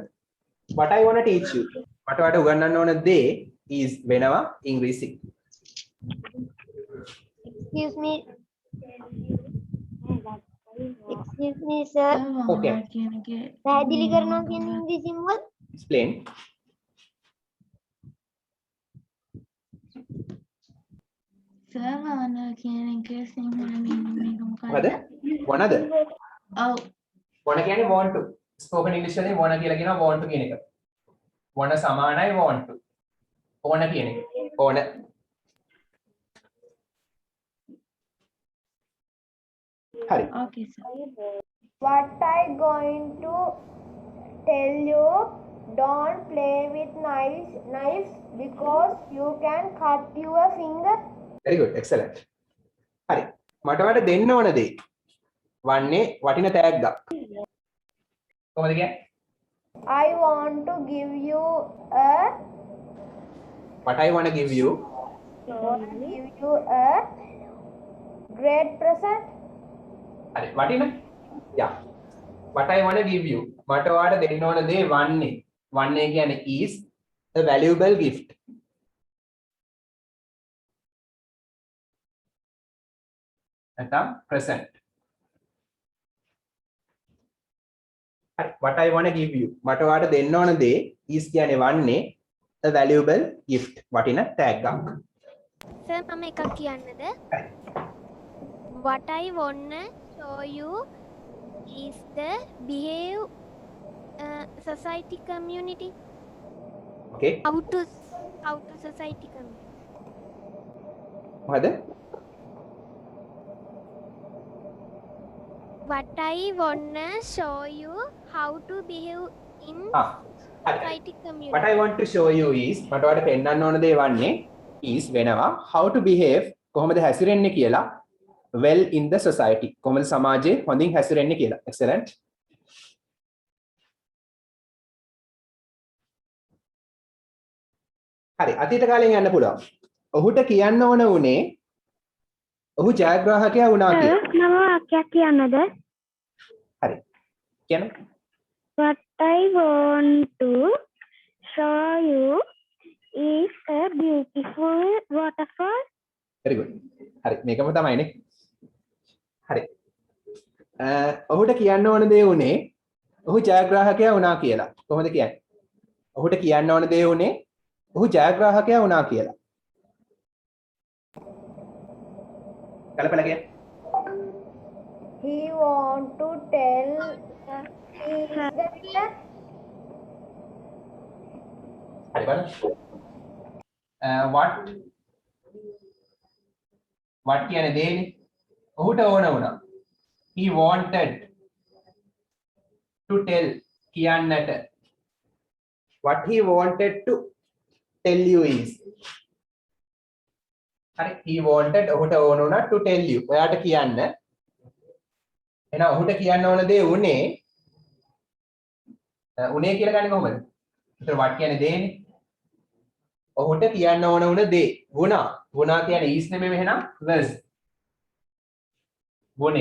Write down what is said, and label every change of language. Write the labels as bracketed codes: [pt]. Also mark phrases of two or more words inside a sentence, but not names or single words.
[en] What I want to teach you. [si] මට ඔයාලට උගන්වන්න ඕන දේ is වෙනවා ඉංග්‍රීසි. [en] Excuse me. Excuse me, sir. Okay. [si] පැහැදිලි කරනවා කියන්නේ ඉංග්‍රීසියෙන් මොකද? [en] Explain. Sir, wanna [si] කියන එක සිංහල meaning එක මොකද? මොකක්ද? wannaද? ඔව්. wanna කියන්නේ [en] want to. spoken english [si] වලින් wanna කියලා කියනවා [en] want to [si] කියන එක. wanna සමානයි [en] want to. [si] ඕන කියන එක. ඕන. හරි. [en] Okay, sir. what I going to tell you don't play with knives because you can cut your finger. very good excellent. [si] හරි. මට ඔයාලට දෙන්න ඕන දේ වන්නේ වටින තෑග්ගක්. කොහොමද කියන්නේ? [en] I want to give you a What I want to give you. a great present. [si] හරි වටින. [en] Yeah. What I want to give you. [si] මට ඔයාලට දෙන්න ඕන දේ වන්නේ. වන්නේ කියන්නේ [en] is a valuable gift. [si] නැත්නම් present. [en] හරි what I want to give you. [si] මට ඔයාලට දෙන්න ඕන දේ is කියන්නේ වන්නේ [en] a valuable gift. [si] වටින tag එකක්. සර් මම එකක් කියන්නද? [en] What I wanna show you is the behave society community. Okay. How to society community. [si] මොකද? [en] What I wanna show you how to behave in society community. What I want to show you is [si] මට ඔයාලට පෙන්වන්න ඕන දේ වන්නේ [en] is වෙනවා how to behave [si] කොහොමද හැසිරෙන්නේ කියලා [en] well in the society [si] කොහොමද සමාජයේ හොඳින් හැසිරෙන්නේ කියලා. [en] Excellent. [si] හරි අතීත කාලෙන් යන්න පුළුවන්. ඔහුට කියන්න ඕන උනේ ඔහු ජයග්‍රාහකයා වුණා කියලා. මම වාක්‍යයක් කියන්නද? හරි. කියන්න. [en] What I want to show you is a beautiful waterfall. very good. [si] හරි මේකම තමයිනේ. හරි. ඔහුට කියන්න ඕන දේ උනේ ඔහු ජයග්‍රාහකයා වුණා කියලා. කොහොමද කියන්නේ? ඔහුට කියන්න ඕන දේ උනේ ඔහු ජයග්‍රාහකයා වුණා කියලා. කලපල කියන්නේ? [en] He want to tell he is the winner. [si] හරි බලන්න. what කියන්නේ දෙන්නේ? ඔහුට ඕන වුණා. [en] He wanted to tell කියන්නට. What he wanted to tell you is හරි he wanted [si] ඔහුට ඕන වුණා [en] to tell you [si] ඔයාට කියන්න. එහෙනම් ඔහුට කියන්න ඕන දේ උනේ කියලා ගන්නේ කොහොමද? ඒතර what කියන්නේ දෙන්නේ? ඔහුට කියන්න ඕන වුණ දේ වුණා. වුණා කියන්නේ is නෙමෙයි එහෙනම් was. වුණේ.